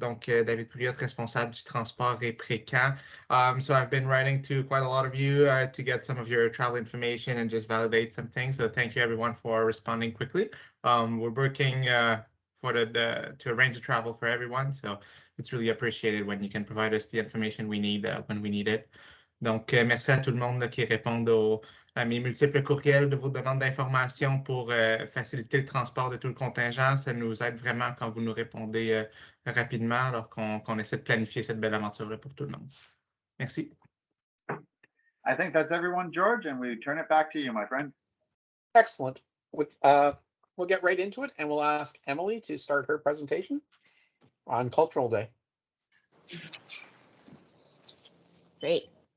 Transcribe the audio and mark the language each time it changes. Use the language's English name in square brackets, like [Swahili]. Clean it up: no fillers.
[French] Donc David Pouliot, responsable du transport et pré-camp. [English] So I've been writing to quite a lot of you to get some of your travel information and just validate some things. So thank you everyone for responding quickly. We're working for to arrange the travel for everyone. So it's really appreciated when you can provide us the information we need when we need it. [French] Donc, merci à tout le monde là, qui répondent à mes multiples courriels de vos demandes d'informations pour faciliter le transport de tout le contingent. Ça nous aide vraiment quand vous nous répondez rapidement alors qu'on essaie de planifier cette belle aventure-là pour tout le monde. Merci. [English] I think that's everyone, George, and we turn it back to you, my friend. Excellent. We'll get right into it, and we'll ask Emily to start her presentation on Cultural Day. Great.